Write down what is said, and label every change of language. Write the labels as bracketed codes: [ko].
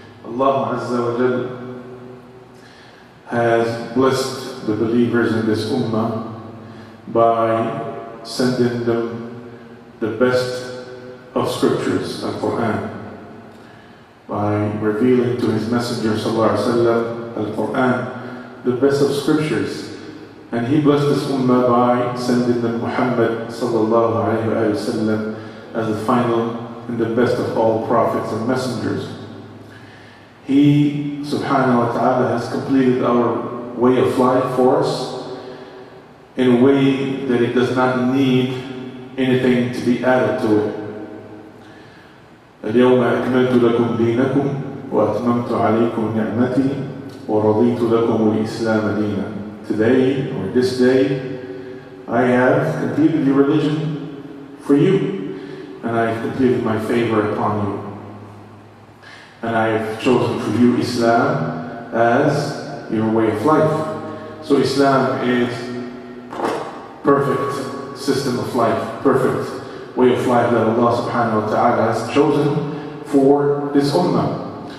[en] Allah Azza wa Jal has blessed the believers in this ummah by sending them the best of scriptures, Al-Quran, by revealing to His Messenger sallallahu alaihi wasallam, Al-Quran, the best of scriptures, and He blessed this ummah by sending them Muhammad sallallahu alaihi wasallam as the final and the best of all prophets and messengers. He subhanahu wa ta'ala has completed our way of life for us in a way that it does not need anything to be added to it. [ar] اليوم أكملت لكم دينكم وأتممت عليكم نعمتي ورضيت لكم الإسلام دينا. [en] Today, or this day, I have completed your religion for you, and I have completed my favor upon you. And I have chosen for you Islam as your way of life. So Islam is perfect system of life, perfect way of life that Allah subhanahu wa ta'ala has chosen for this ummah.